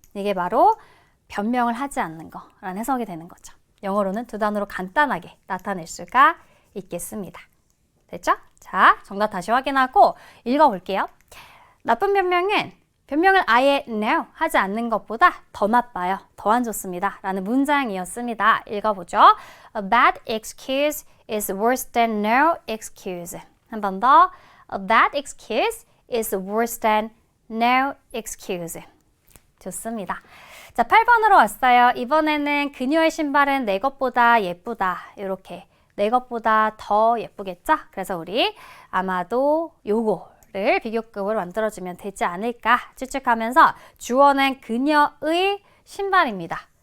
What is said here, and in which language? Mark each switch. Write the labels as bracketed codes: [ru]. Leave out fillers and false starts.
[ko] 이게 바로 변명을 하지 않는 거라는 해석이 되는 거죠. 영어로는 두 단어로 간단하게 나타낼 수가 있겠습니다. 됐죠? 자, 정답 다시 확인하고 읽어볼게요. 나쁜 변명은 변명을 아예 no 하지 않는 것보다 더 나빠요. 더 안 좋습니다. 라는 문장이었습니다. 읽어보죠. [en] A bad excuse is worse than no excuse. [ko] 한 번 더. [en] A bad excuse is worse than no excuse. [ko] 좋습니다. 자, 8번으로 왔어요. 이번에는 그녀의 신발은 내 것보다 예쁘다. 이렇게 내 것보다 더 예쁘겠죠? 그래서 우리 아마도 요거를 비교급으로 만들어주면 되지 않을까 추측하면서 주어는 그녀의 신발입니다.